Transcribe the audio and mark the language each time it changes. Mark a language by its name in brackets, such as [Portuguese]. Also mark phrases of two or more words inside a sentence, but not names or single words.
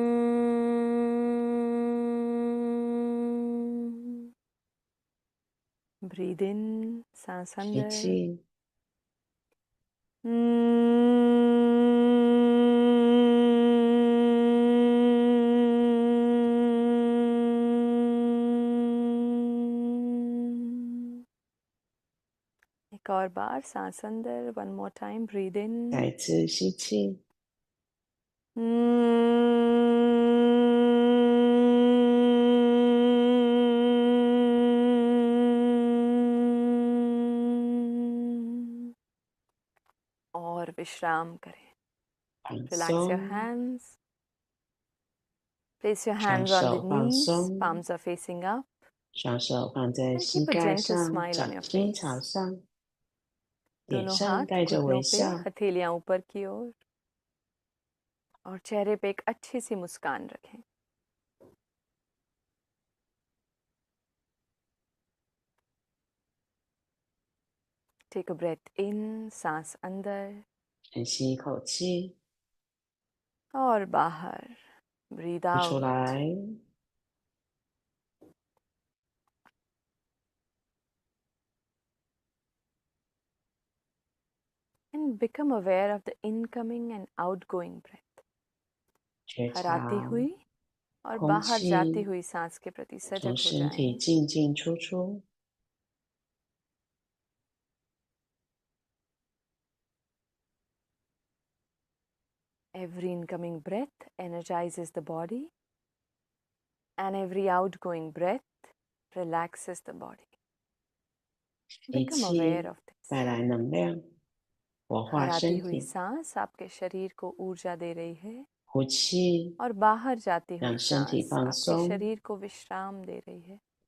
[English] Hmm. Breathe in, [Hindi] सांस [Chinese] 吸 [Hindi] अंदर। [Chinese] 气， [Hindi] एक और बार सांस अंदर, [English] one more time, breathe in. [Chinese] 再一次吸气， [Hindi] और विश्राम करें. [Chinese] 放 [English] Relax your [Chinese] 松， [English] hands. Place your [Chinese] 双 [English] hands on the [Chinese] 手放 [English] knees, [Chinese] 松， [English] palms are facing up, [Chinese] 双手放在 [English] and [Chinese] 膝 [English] keep a [Chinese] 盖 [English] gentle [Chinese] 上， [English] smile on [Chinese] 掌 [English] your [Chinese] 心朝 [English] face. [Chinese] 上，脸 [Hindi] दोनों [Chinese] 上 [Hindi] हाथ [Chinese] 带着 [Hindi] घुटनों [Chinese] 微 [Hindi] पे, [Chinese] 笑， [Hindi] हथेलियां ऊपर की ओर, और चेहरे पे एक अच्छी सी मुस्कान रखें. [English] Take a breath in, [Hindi] सांस अंदर, [Chinese] 深吸一口气， [Hindi] और बाहर, [English] breathe [Chinese] 呼出 [English] out. [Chinese] 来， [English] And become aware of the incoming and outgoing breath. [Chinese] 觉 [Hindi] हर [Chinese] 察 [Hindi] आती हुई और [Chinese] 空 [Hindi] बाहर जाती [Chinese] 气 [Hindi] हुई सांस के प्रति [Chinese] 从 [Hindi] सजग हो [Chinese] 身体 [Hindi] जाएं. [Chinese] 进进出出， [English] Every incoming breath energizes the body, and every outgoing breath relaxes the body. [Chinese] 吸 [English] Become aware [Chinese] 气 [English] of this. [Chinese] 带来能量，活 [Hindi] हर [Chinese] 化 [Hindi] आती [Chinese] 身 [Hindi] हुई [Chinese] 体， [Hindi] सांस आपके शरीर को ऊर्जा दे रही है, [Chinese] 呼气 [Hindi] और बाहर जाती हुई [Chinese] 让身体 [Hindi] सांस [Chinese] 放 [Hindi] आपके [Chinese] 松， [Hindi] शरीर को विश्राम दे रही है.